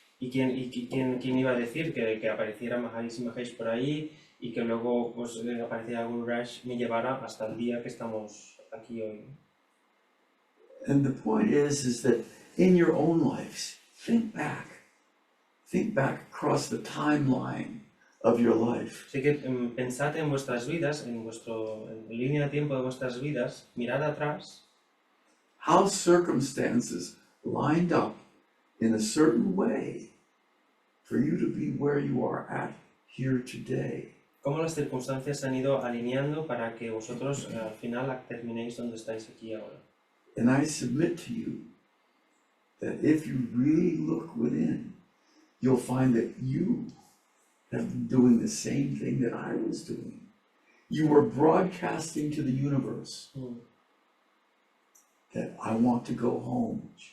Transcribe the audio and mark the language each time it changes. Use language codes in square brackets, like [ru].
[es] ¿Quién iba a decir que apareciera Maharishi Mahesh por ahí y que luego pues apareciera Guru Raj, me llevara hasta el día que estamos aquí hoy. [en] And the point is that in your own lives, think back across the timeline of your life. [es] Así que pensad en vuestras vidas, en línea de tiempo de vuestras vidas, mirad atrás. [en] How circumstances lined up in a certain way for you to be where you are at here today. [es] Cómo las circunstancias se han ido alineando para que vosotros al final terminéis donde estáis aquí ahora. [en] And I submit to you that if you really look within, you'll find that you have been doing the same thing that I was doing. You were broadcasting to the universe that I want to go home.